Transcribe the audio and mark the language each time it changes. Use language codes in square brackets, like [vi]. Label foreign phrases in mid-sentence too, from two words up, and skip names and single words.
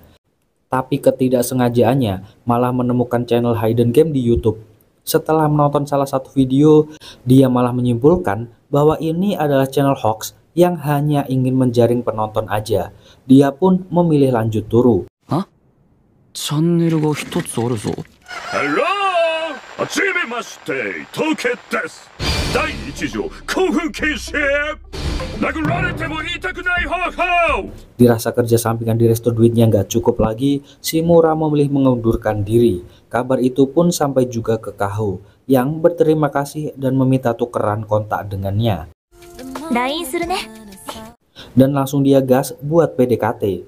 [id] Tapi ketidaksengajaannya malah menemukan channel hidden game di YouTube. Setelah menonton salah satu video, dia malah menyimpulkan bahwa ini adalah channel hoax yang hanya ingin menjaring penonton aja. Dia pun memilih lanjut turu. Hah? [ja] チャンネルが一つあるぞ. [en] Hello! [ja] 初めまして、トケです. 第1条興奮禁止. [id] Dirasa kerja sampingan di resto duitnya nggak cukup lagi, Shimura memilih mengundurkan diri. Kabar itu pun sampai juga ke Kaho, yang berterima kasih dan meminta tukeran kontak dengannya. Dan langsung dia gas buat PDKT.